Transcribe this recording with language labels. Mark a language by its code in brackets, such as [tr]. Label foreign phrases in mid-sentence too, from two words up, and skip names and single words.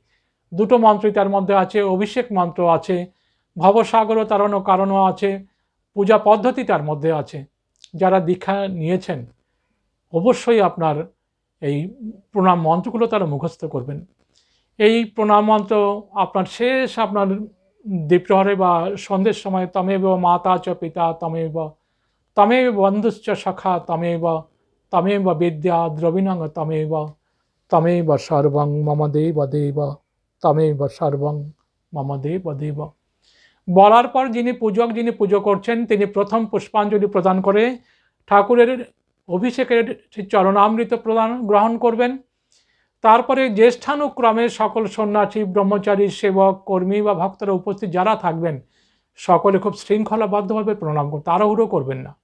[bn] 2টো মন্ত্রই তার মধ্যে আছে, অভিষেক মন্ত্র আছে, ভবসাগর তাড়ানো কারণও আছে, পূজা পদ্ধতি তার মধ্যে আছে। যারা দীক্ষা নিয়েছেন অবশ্যই আপনার এই প্রণাম মন্ত্রগুলো তারা মুখস্থ করবেন। এই প্রণাম মন্ত্র আপনার শেষ আপনার দ্বিপ্রহরে বা সন্ধ্যের সময় [sa] তমেব মাতা চ পিতা তমেব বন্ধুশ্চ সখা তমেব বিদ্যা দ্রবিণং তমেব সর্বং মম দেব দেব তমেব সর্বং মম দেব দেব [bn] বলার পর যিনি পুজো করছেন তিনি প্রথম পুষ্পাঞ্জলি প্রদান করে ঠাকুরের অভিষেকের চরণামৃত গ্রহণ করবেন। তারপরে জ্যেষ্ঠানুক্রমে সকল সন্ন্যাসী, ব্রহ্মচারী, সেবক, কর্মী বা ভক্তরা উপস্থিত যারা থাকবেন সকলে খুব শৃঙ্খলাবদ্ধভাবে প্রণাম করবেন, তাড়াহুড়ো করবেন না।